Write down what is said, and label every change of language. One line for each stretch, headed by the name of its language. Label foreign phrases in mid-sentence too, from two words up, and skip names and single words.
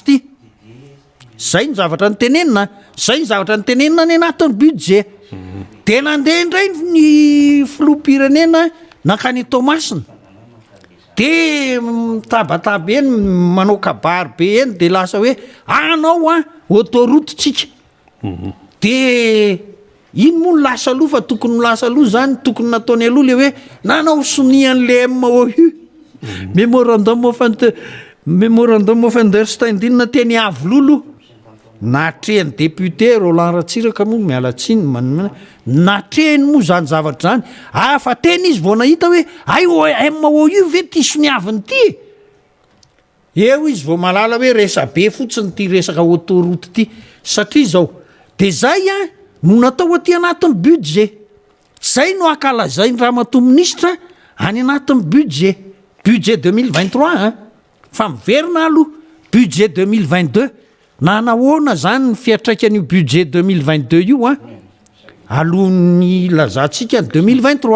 Malagasy: ty zay ny zavatra nytenenina zay ny zavatra nytenenina ny anatin'ny budget de nandeha indray ny filoha-pirenena nakany Tomasina de mitabataba eny manao kabary be eny de lasa hoe anao autoroute-tsika de iny moa lasa aloha fa tokony lasa aloha zany tokony nataony aloha le hoe nanao sonian'le MOU
English: memorandum of understanding
Malagasy: na teny avololo natrehany député Roland Ratsiraka moa mialatsiny natrehany moa zany zavatra zany fa teny izy vao nahita hoe ay MOU ve ty soniaviny ty eo izy vao malala hoe resa be fotsiny ty resaka autoroute ty satria zao de zay no natao aty anatin'ny budget zay no akalazay ny Ramatoa ministra any anatin'ny budget 2023 fa miverina aloha budget 2022 na nahoana zany ny fiatraikan'io budget 2022 io alohan'ny lazantsika ny 2023